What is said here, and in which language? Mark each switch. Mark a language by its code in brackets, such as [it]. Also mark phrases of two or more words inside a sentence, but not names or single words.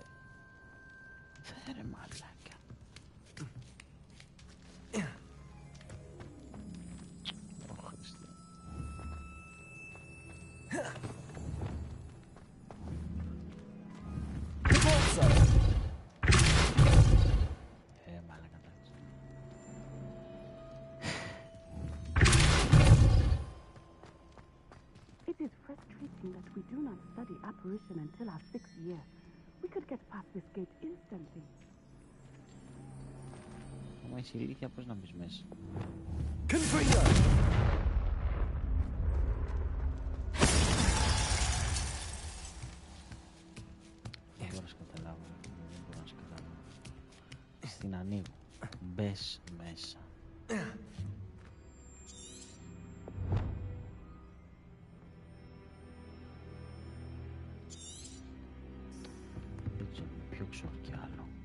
[el] Φέρε μαλάκα. Ω Χριστέ. Μαλάκα εντάξει. [en] It is frustrating that we do not study apparition until our 6th year. We could get past this gate instantly. [el] Άμα είσαι ηλίθια, πώς να μπεις μέσα. Δεν μπορώ να σκαταλάβω. Δεν μπορώ να σκαταλάβω. Στην ανοίγω. Μπες μέσα. Πιο ξέρω κι άλλο.